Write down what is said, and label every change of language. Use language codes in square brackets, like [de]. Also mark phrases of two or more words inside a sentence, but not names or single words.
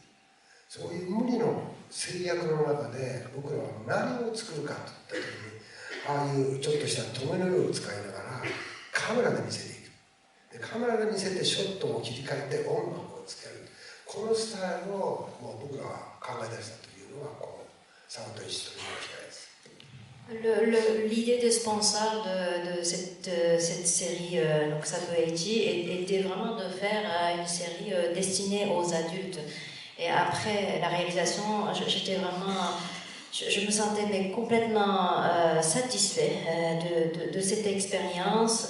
[ja] そういう無理の制約の中で僕らは何を作るかといった時に、ああいうちょっとした止めの絵を使いながらカメラで見せていく。でカメラで見せてショットを切り替えて音楽をつける。このスタイルをもう僕らは考え出したというのがこのサウンドイシという機会です。 [fr] L'idée de sponsor de cette série, donc Sato Eichi, était vraiment de faire une série destinée aux adultes. Et après la réalisation, j'étais vraiment, je me sentais mais complètement satisfait de cette expérience.